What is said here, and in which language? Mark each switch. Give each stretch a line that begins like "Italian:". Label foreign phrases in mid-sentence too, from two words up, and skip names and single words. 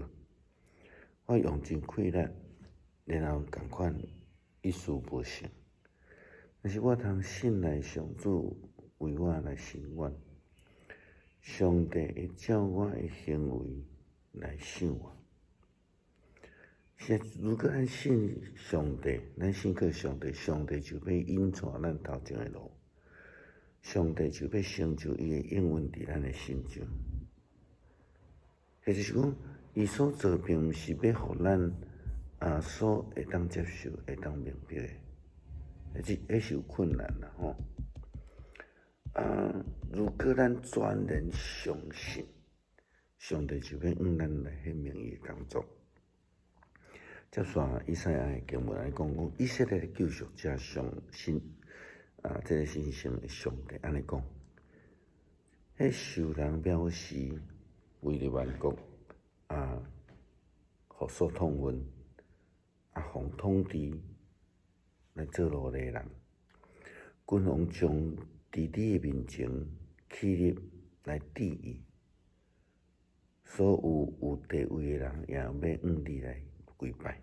Min Nan Chinese: 我用尽气力，然后共款一事无成。但是我通信赖上主为我来伸冤，上帝会照我的行为来赏我。如果咱信上帝，咱信靠上帝，上帝就要引带咱头前的路。上帝就要成就伊的应允伫咱的心上，也就是讲，伊所做并毋是要互咱所会当接受、会当明白的，迄是有困难啦吼。如果咱全然相信，上帝就要咱来显明伊的工作。接续以赛亚的经文来讲，以色列的救赎者相信。这个信心的上帝安尼讲， 迄受人藐视，为了万国互所痛恨，奉统治来做奴隶人。君王将伫你的面前起立来治伊，所有地位的人也要向你来跪拜。